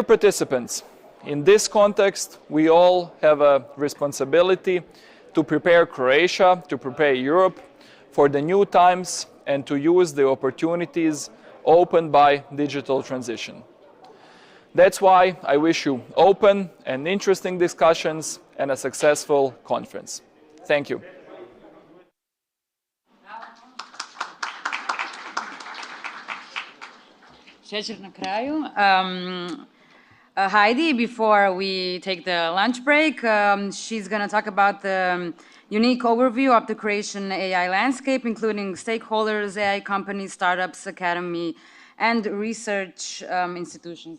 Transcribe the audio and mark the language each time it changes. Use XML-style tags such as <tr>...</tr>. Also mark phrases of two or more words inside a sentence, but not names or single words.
<en>Dear participants, in this context, we all have a responsibility to prepare Croatia, to prepare Europe for the new times and to use the opportunities opened by digital transition. That's why I wish you open and interesting discussions and a successful conference. Thank you.</en> <hr>Šećer na kraju.</hr> <en>Heidi, before we take the lunch break, she's going to talk about the unique overview of the Croatian AI landscape, including stakeholders, AI companies, startups, academy, and research institutions.</en>